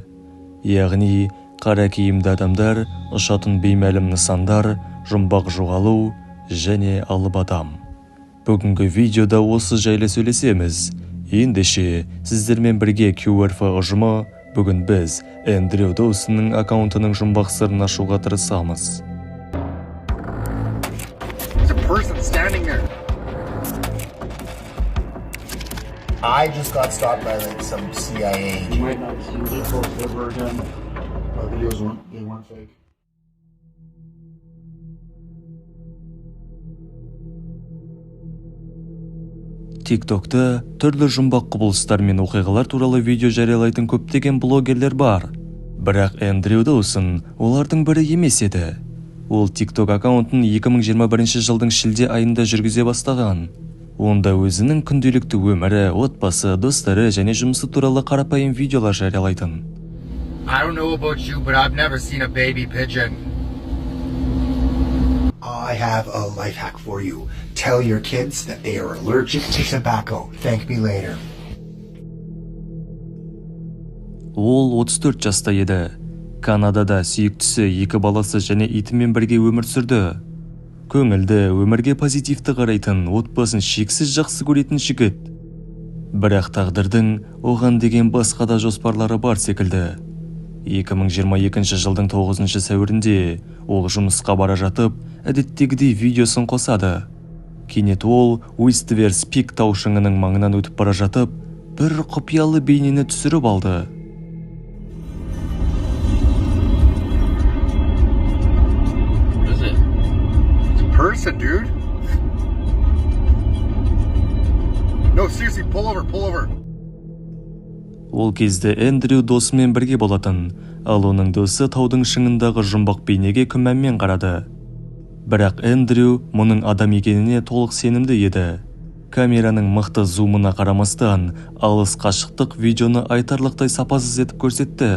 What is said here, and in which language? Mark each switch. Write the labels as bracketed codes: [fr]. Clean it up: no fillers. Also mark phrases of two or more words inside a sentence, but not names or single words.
[kk] Яғни, қара киімді адамдар, ұшатын беймәлім нысандар, жұмбақ жоғалу және алып адам. Бүгінгі видеода осы жайлы сөйлесеміз. Ендеше, сіздермен бірге QRF ұжымы, бүгін біз Эндрю Доусонның аккаунтының жұмбақ сырын ашуға тырысамыз. [en] I just got stopped by some CIA agent. You might not see people ever again. Videos weren't fake. [kk] TikTok'ta түрлі жұмбақ құбылыстар мен оқиғалар туралы видео жариялайтын көптеген блогерлер бар. Бірақ Эндрю Доусон олардың бірі емес еді. Ол TikTok аккаунтын 2021 жылдың шілде айында жүргізе бастаған. Онда өзінің күнделікті өмірі, отбасы, достары және жұмысы туралы қарапайым видеолар жариялайтын. [en] I don't know about you, but I've never seen a baby pigeon. I have a life hack for you. Tell your kids that they are allergic to tobacco. Thank me later. [kk] Ол 34 жаста еді. Канадада сүйіктісі, 2 баласы және итімен бірге өмір сүрді. Көңілді, өмірге позитивті қарайтын, отбасын шексіз жақсы көретін жігіт. Бірақ тағдырдың оған деген басқа да жоспарлары бар секілді. 2022 жылдың 9 сәуірінде ол жұмысқа бара жатып, әдеттегідей видеосын қосады. Кенет ол Уистверс Пик тау шыңының маңынан өтіп бара жатып, бір құпиялы бейнені түсіріп алды. [en] Person, dude. No, seriously, pull over. [kk] Ол кезде Эндрю досымен бірге болатын, ал оның досы таудың шыңындағы жұмбақ бейнеге күмәнмен қарады. Бірақ Эндрю мұның адам екеніне толық сенімді еді. Камераның мықты зумына қарамастан, алыс қашықтық видеоны айтарлықтай сапасыз етіп көрсетті.